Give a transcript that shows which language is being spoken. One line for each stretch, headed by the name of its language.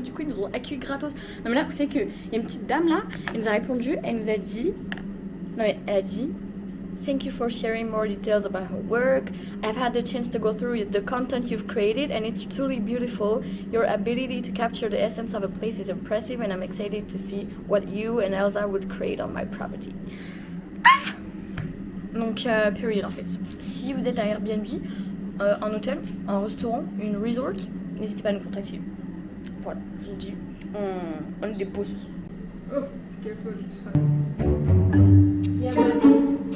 French: Du coup, ils nous ont accueillis gratos. Non mais là, vous savez qu'il y a une petite dame là, elle nous a répondu, elle nous a dit, non mais elle a dit,
English: thank you for sharing more details about her work. I've had the chance to go through the content you've created and it's truly beautiful. Your ability to capture the essence of a place is impressive and I'm excited to see what you and Elsa would create on my property.
French: Ah! Donc, period en fait. Si vous êtes à Airbnb, un hôtel, un restaurant, une resort, n'hésitez pas à nous contacter. Voilà, je vous dis, on est des bosses.
English: Oh, careful, it's fine. Yeah, man.